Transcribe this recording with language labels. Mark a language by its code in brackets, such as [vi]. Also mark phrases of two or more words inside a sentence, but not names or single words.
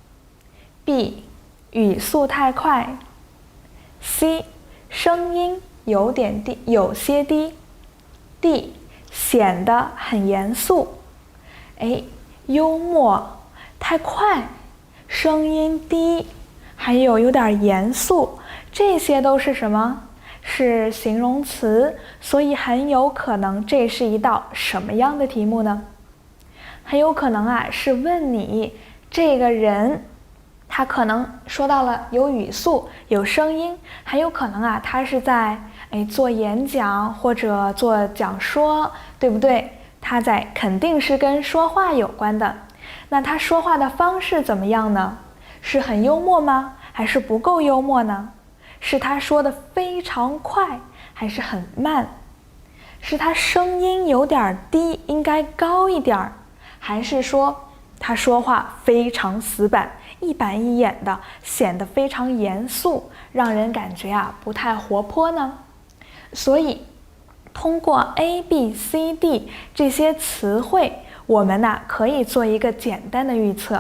[zh] B 語速太快， C 聲音有些低， D 顯得很嚴肅。幽默、太快、聲音低，還有點嚴肅，這些都是什麼？是形容詞，所以很有可能這是一道什麼樣的題目呢？很有可能是問你這個人，他可能說到了有語速、有聲音，很有可能他是在做演講或者做講說，對不對？他肯定是跟說話有關的。那他說話的方式怎麼樣呢？是很幽默嗎？還是不夠幽默呢？是他說的非常快，還是很慢？是他聲音有點低，應該高一點，還是說他說話非常死板，一板一眼的，顯得非常嚴肅，讓人感覺不太活潑呢？所以通過 A、B、C、D 這些詞彙，我們可以做一個簡單的預測。